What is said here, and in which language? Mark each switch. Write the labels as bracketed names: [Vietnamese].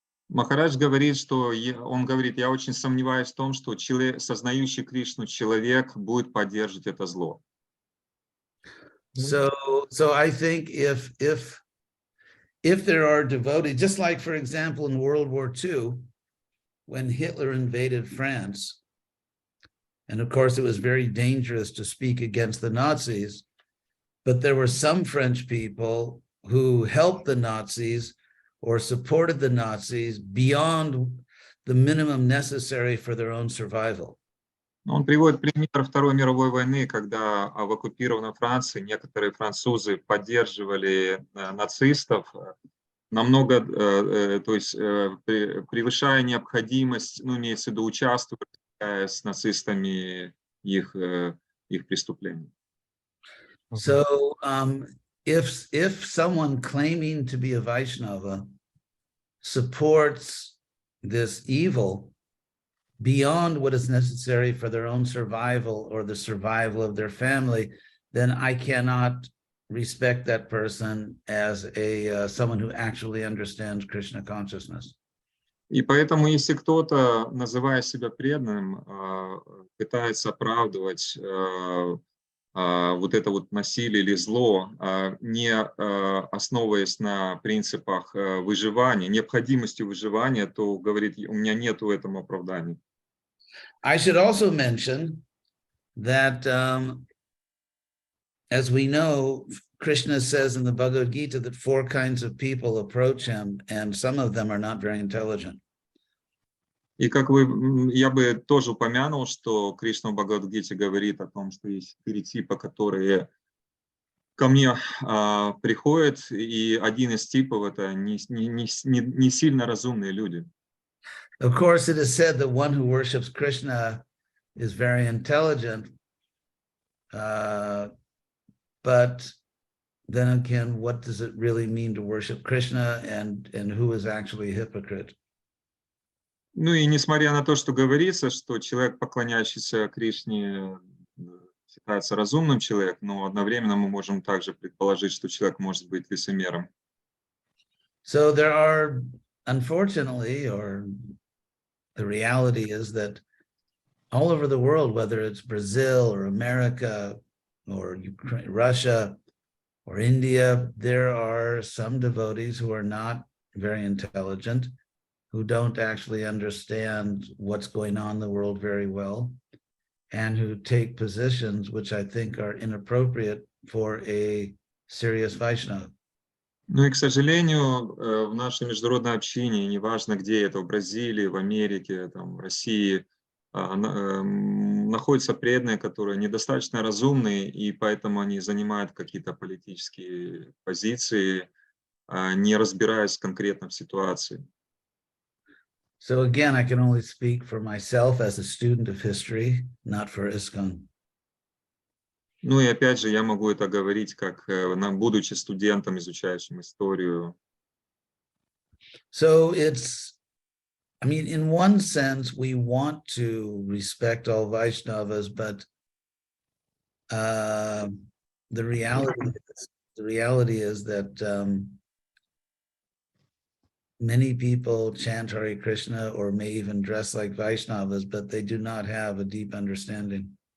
[Russian] Махарадж говорит, я очень сомневаюсь в том, что сознающий Кришну человек будет поддерживать это зло. [English] So I think if there are devotees, just like, for example, in World War II, when Hitler invaded France, and of course it was very dangerous to speak against the Nazis, but there were some French people who helped the Nazis or supported the Nazis beyond the minimum necessary for their own survival. [Russian] Он приводит пример Второй мировой войны, когда в оккупированной Франции некоторые французы поддерживали нацистов, намного, то есть превышая необходимость, ну, имеется в виду, участвовать с нацистами их преступлений. [English] So if someone claiming to be a Vaishnava supports this evil beyond what is necessary for their own survival or the survival of their family, then I cannot respect that person as someone who actually understands Krishna consciousness. [Russian] И поэтому, если кто-то, называя себя преданным, пытается оправдывать вот это вот насилие или зло, не основываясь на принципах выживания, необходимости выживания, то говорит, у меня нету этому оправдания. [English] I should also mention that as we know, Krishna says in the Bhagavad Gita that 4 kinds of people approach him, and some of them are not very intelligent. [Russian] И я бы тоже упомянул, что Кришна в Бхагавад-гите говорит о том, что есть 4 типа, которые ко мне приходят, и один из типов — это не сильно разумные люди. [English] Of course, it is said that one who worships Krishna is very intelligent, but then again, what does it really mean to worship Krishna, and who is actually a hypocrite? [Russian] Ну и несмотря на то, что говорится, что человек, поклоняющийся Кришне, считается разумным человеком, но одновременно мы можем также предположить, что человек может быть лицемером. [English] So there are, unfortunately, or the reality is that all over the world, whether it's Brazil or America or Ukraine, Russia or India, there are some devotees who are not very intelligent, who don't actually understand what's going on in the world very well, and who take positions which I think are inappropriate for a serious Vaishnava. [Russian] Ну и, к сожалению, в нашей международной общине, неважно где это, в Бразилии, в Америке, там, в России, находятся преданные, которые недостаточно разумные, и поэтому они занимают какие-то политические позиции, не разбираясь конкретно в ситуации. [English] So again, I can only speak for myself as a student of history, not for ISKCON. [Russian] Ну и опять же, я могу это говорить, как будучи студентом, изучающим историю. [English] So I mean, in one sense, we want to respect all Vaishnavas, but the reality is that many people chant Hare Krishna or may even dress like Vaishnavas, but they do not have a deep understanding.